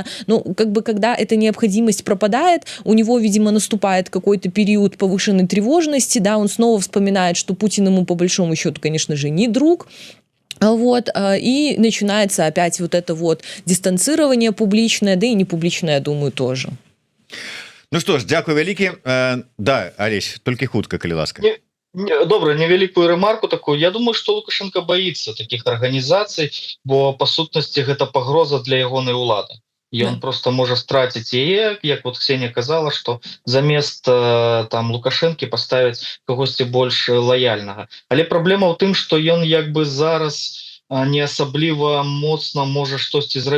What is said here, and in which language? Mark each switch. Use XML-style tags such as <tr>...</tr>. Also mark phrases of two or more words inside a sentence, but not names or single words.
<ru>Ну, как бы, когда эта необходимость пропадает, у него, видимо, наступает какой-то период повышенной тревожности, да, он снова вспоминает, что Путин ему, по большому счету, конечно же, не друг, вот, и начинается опять вот это вот дистанцирование публичное, да и не публичное, я думаю, тоже. Ну что ж,</ru> <be>дякую вялікі. Да, Алесь, толькі хутка, калі ласка. Добра, невялікую ремарку такую.</be> <ru>Я думаю, что Лукашенко боится таких организаций,</ru> <be>бо по сутнасці гэта пагроза для ягонай улады. І Да. он просто можа страціць яе, як вот Ксения казала, что замест там Лукашэнкі паставіць кагосьці больш лаяльнага. Але праблема ў тым, што ён як бы зараз не асабліва моцна можа штосьці зрабіць.</be>